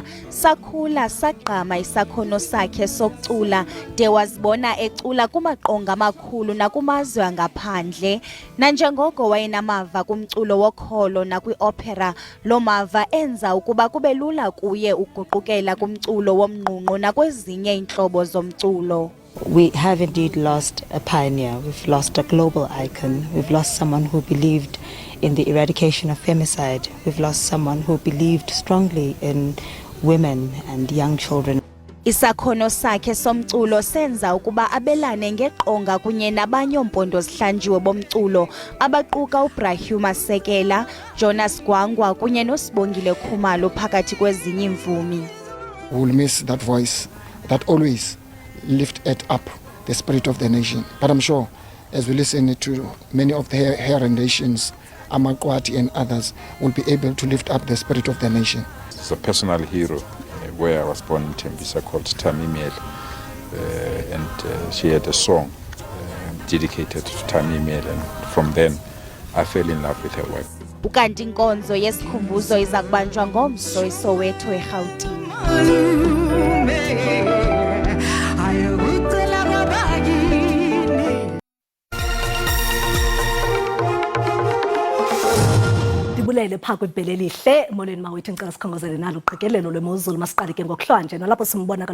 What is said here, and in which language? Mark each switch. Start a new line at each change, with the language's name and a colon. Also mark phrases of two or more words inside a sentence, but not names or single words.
Xhosa: Sakhula sagqama isakhono sakhe sokucula de wazibona ecula kumaqonga amakhulu nakumazwe angaphandle. Nanjengoko wayenamava kumculo wokholo nakwiopera, lo mava enza ukuba kube lula kuye uguqukela kumculo womnqunqo nakwezinye iintlobo zomculo.
English: We have indeed lost a pioneer. We've lost a global icon. We've lost someone who believed in the eradication of femicide. We've lost someone who believed strongly in women and young children. Isakhono sakhe somculo senza ukuba abelane ngeqonga kunye nabanye ompondo zihlanjiwe bomculo abaquka uBrahim Masekela, Jonas Gwangwa kunye noSibongile Khumalo phakathi kwezinye imvumi. We'll miss that voice that always lifted up the spirit of the nation. But I'm sure as we listen to many of the her renditions, Amakwati and others will be able to lift up the spirit of the nation. It's a personal hero where I was born in Tembisa called Tamimel, and she had a song dedicated to Tamimel, and from then I fell in love with her work.
Xhosa: Ukanti inkonzo yesikhumbuzo iza kubanjwa ngomso eSoweto eRhawutini. Bulele pha kwibhele lihle molweni mawethu ngicela sikhongozele nalo uqikelelo lwemozulu masiqale ke ngokuhlanje nalapho simbona kaloku